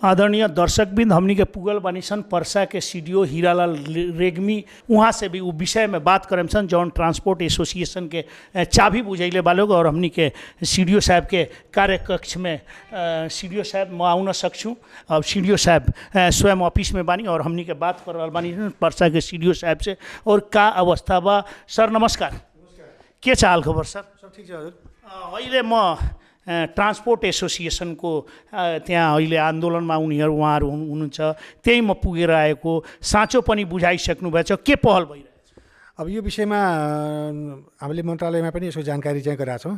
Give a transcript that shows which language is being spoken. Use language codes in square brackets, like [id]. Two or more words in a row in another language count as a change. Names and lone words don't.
[bho] आदरणीय दर्शकबिंद हमनी के पुगल बनी सन परसा के सीडीओ हीरालाल रेग्मी, वहाँ से भी वो विषय में बात करें सन जौन ट्रांसपोर्ट एसोसिएशन के चाबी बुझैले बा लोग। और हमनी के सीडीओ साहब के कार्य कक्ष में सीडीओ साहब आउ न सकछूँ, अब सीडीओ साहब स्वयं ऑफिस में बानी और हमनी के बात कर रहा बानी परसा के सीडीओ साहब से। और का अवस्था बा सर? नमस्कार, के चाल खबर सर? [ne] सब ठीक छ हजुर। अहिले म ट्रान्सपोर्ट एसोसिएसनको त्यहाँ अहिले आन्दोलनमा उहाँहरू हुनुहुन्छ, त्यही म पुगेर आएको। साँचो पनि बुझाइसक्नु भएछ, के पहल भइरहेछ? अब यो विषयमा हामीले मन्त्रालयमा पनि यसको जानकारी चाहिँ गराएको छौँ।